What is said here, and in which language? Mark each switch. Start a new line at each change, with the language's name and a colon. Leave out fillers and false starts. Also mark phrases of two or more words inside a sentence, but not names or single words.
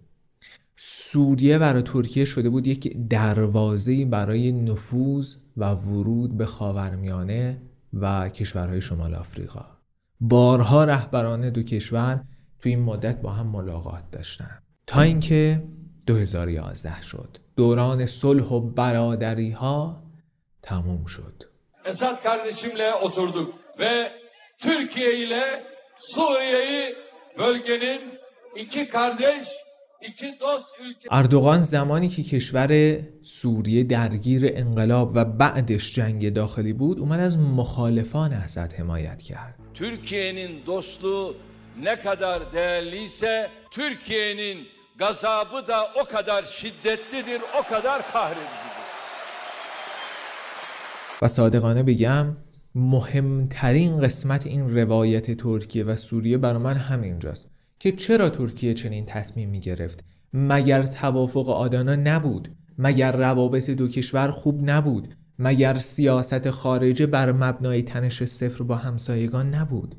Persian: سوریه برای ترکیه شده بود یک دروازه‌ای برای نفوذ و ورود به خاورمیانه و کشورهای شمال آفریقا. بارها رهبران دو کشور تو این مدت با هم ملاقات داشتن تا اینکه 2011 شد. دوران صلح و برادری ها tamam شد.
Turkish: Esad kardeşimle oturduk ve Türkiye ile Suriye'yi bölgenin iki kardeş, iki dost ülke.
Persian: اردوغان زمانی که کشور سوریه درگیر انقلاب و بعدش جنگ داخلی بود اومد از مخالفان اسد حمایت کرد.
Turkish: Türkiye'nin dostluğu ne kadar değerliyse Türkiye'nin gazabı da o kadar şiddetlidir, o kadar kahredicidir.
Persian: و صادقانه بگم مهمترین قسمت این روایت ترکیه و سوریه برای من همینجاست که چرا ترکیه چنین تصمیمی گرفت؟ مگر توافق آدانا نبود؟ مگر روابط دو کشور خوب نبود؟ مگر سیاست خارجه بر مبنای تنش صفر با همسایگان نبود؟